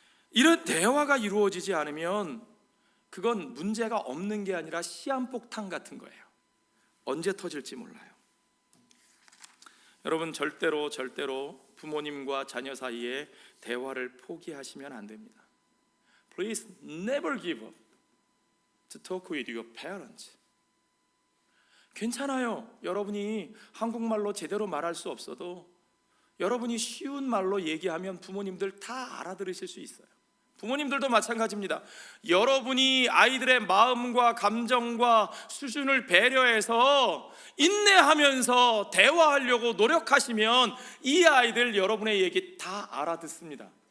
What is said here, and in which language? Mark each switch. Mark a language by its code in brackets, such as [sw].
[ko] 이런 대화가 이루어지지 않으면 그건 문제가 없는 게 아니라 시한폭탄 같은 거예요. 언제 터질지 몰라요. 여러분, 절대로 부모님과 자녀 사이에 대화를 포기하시면 안 됩니다. [en] Please never give up to talk with your parents. [ko] 괜찮아요. 여러분이 한국말로 제대로 말할 수 없어도 여러분이 쉬운 말로 얘기하면 부모님들 다 알아들으실 수 있어요. 부모님들도 마찬가지입니다. 여러분이 아이들의 마음과 감정과 수준을 배려해서 인내하면서 대화하려고 노력하시면 이 아이들 여러분의 얘기 다 알아듣습니다.